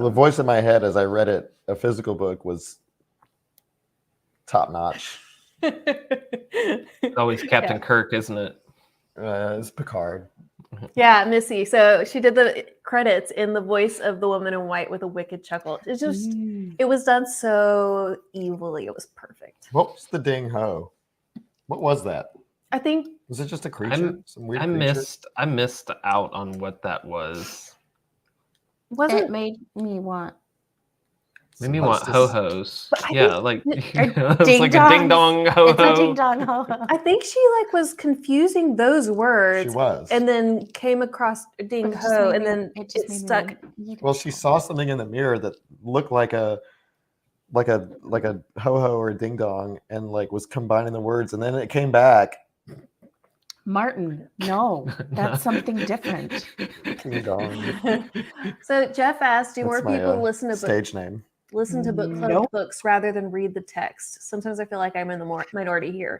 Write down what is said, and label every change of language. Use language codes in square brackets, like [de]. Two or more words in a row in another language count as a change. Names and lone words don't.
[en] Well, the voice in my head as I read it, a physical book, was top notch. It's always Captain Kirk, isn't it? It's Picard. Yeah, Missy. So she did the credits in the voice of the woman in white with a wicked chuckle. It's just, it was done so evilly. It was perfect. What was the ding ho? What was that? I think Was it just a creature? Some weird I creature? missed out on what that was. It wasn't made me want Made me Some want hostess? ho-hos. But I Yeah, think- like Or it's like a ding dong It's a ho-ho. ding dong ho ho. I think she like was confusing those She words was. and then came across ding ho and then it stuck. Well, she saw something in the mirror that looked like a ho ho or a ding dong, and like was combining the words, and then it came back. Martin, no, that's something different. Ding dong. So Jeff asked, do more That's my people listen to stage name. book club Nope. books rather than read the text? Sometimes I feel like I'm in the minority here.